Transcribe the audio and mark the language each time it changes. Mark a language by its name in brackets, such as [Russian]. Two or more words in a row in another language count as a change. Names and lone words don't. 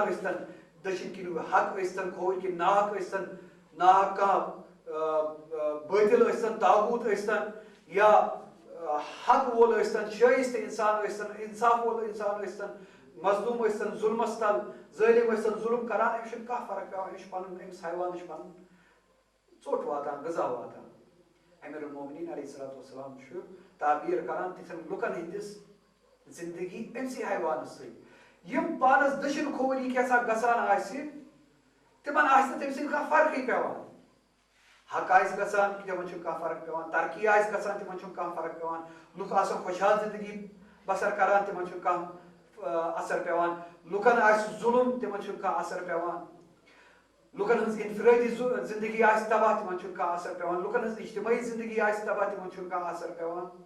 [Kashmiri] ٲسۍتن دٔچھِنۍ کِنۍ حق ٲسۍتن کھووٕرۍ کِنۍ ناحق ٲسۍتن ناحق کانٛہہ بٲطِل ٲسۍتن طاغوٗت ٲسۍتن یا حق وول ٲسۍتن شٲیِستہٕ اِنسان ٲسۍتن انصاف وول اِنسان ٲسۍتن مظلوٗم ٲسۍتن ظُلمس تل ظٲلِم ٲسۍتن ظُلم کران أمِس چھُنہٕ کانٛہہ فرق پیوان أمِس چھُ پنُن أمِس حیوانس چھُ پنُن ژوٚٹ واتان غذا واتان امیر المومنین [Arabic] علیہ الصلوۃ والسلام [Kashmiri] چھُ تعبیٖر کران تِتھٮ۪ن لُکن ہٕنٛدِس زندگی أمسٕے حیوانس سۭتۍ یِم پانس دٔچھِنۍ کھووٕری کیٛاہ سا گژھان آسہِ تِمن آسہِ نہٕ تٔمۍ سٕنٛدۍ کانٛہہ فرقٕے پیوان حق آسہِ گژھان تِمن چھُنہٕ کانٛہہ فرق پیوان ترقی آسہِ گژھان تِمن چھُنہٕ کانٛہہ فرق پیوان لُکھ آسن خۄشحال زندگی بسر کران تِمن چھُنہٕ کانٛہہ اثر پیوان لُکن آسہِ ظُلم تِمن چھُنہٕ کانٛہہ اثر پیوان لُکن ہٕنٛز انفرٲدی زندگی آسہِ تباہ تِمن چھُنہٕ کانٛہہ اثر پیوان لُکن ہٕنٛز اجتمٲعی زندگی آسہِ تباہ تِمن چھُنہٕ کانٛہہ اثر پیوان